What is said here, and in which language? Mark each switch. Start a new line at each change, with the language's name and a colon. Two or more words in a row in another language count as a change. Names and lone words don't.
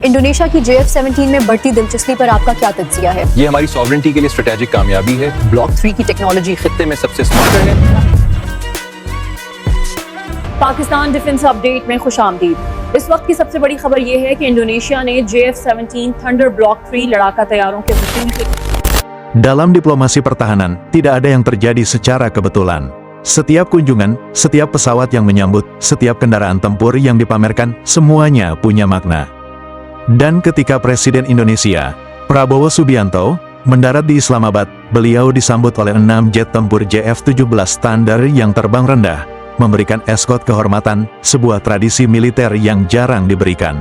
Urdu: انڈونیشیا کی JF-17 میں بڑھتی دلچسپی پر آپ کا کیا تجزیہ ہے? یہ ہماری ساورنٹی کے لیے اسٹریٹیجک کامیابی ہے۔ بلاک 3 کی ٹیکنالوجی خطے میں سب سے اسمارٹر ہے. پاکستان ڈیفنس اپڈیٹ میں خوش آمدید. اس وقت کی سب سے بڑی خبر یہ ہے کہ انڈونیشیا نے JF-17 تھنڈر بلاک 3 لڑاکا طیاروں کے
Indonesian: Dalam diplomasi pertahanan, tidak ada yang terjadi secara kebetulan. Setiap kunjungan, setiap pesawat yang menyambut, setiap kendaraan tempur yang dipamerkan, semuanya punya makna. Dan ketika Presiden Indonesia, Prabowo Subianto, mendarat di Islamabad, beliau disambut oleh 6 jet tempur JF-17 Thunder yang terbang rendah, memberikan eskort kehormatan, sebuah tradisi militer yang jarang diberikan.